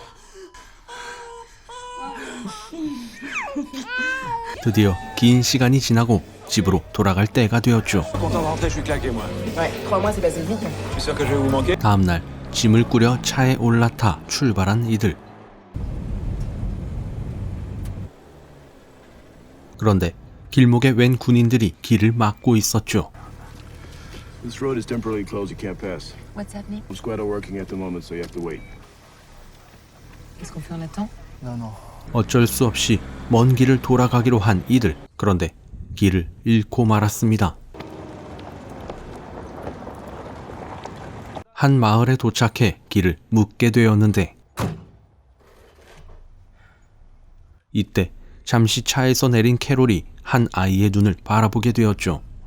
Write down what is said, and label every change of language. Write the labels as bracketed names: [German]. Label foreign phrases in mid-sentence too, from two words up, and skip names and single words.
[Korean] 드디어 긴 시간이 지나고 집으로 돌아갈 때가 되었죠. 다음날 짐을 꾸려 차에 올라타 출발한 이들. 그런데 길목에 웬 군인들이 길을 막고 있었죠. [English] This road is temporarily closed. You can't pass. What's happening? I'm squad are working at the moment, so you have to wait. [French] Qu'est-ce qu'on fait? On attend? [Korean] 어쩔 수 없이 먼 길을 돌아가기로 한 이들. 그런데 길을 잃고 말았습니다. 한 마을에 도착해 길을 묻게 되었는데, 이때 잠시 차에서 내린 캐롤이 한 아이의 눈을 바라보게 되었죠.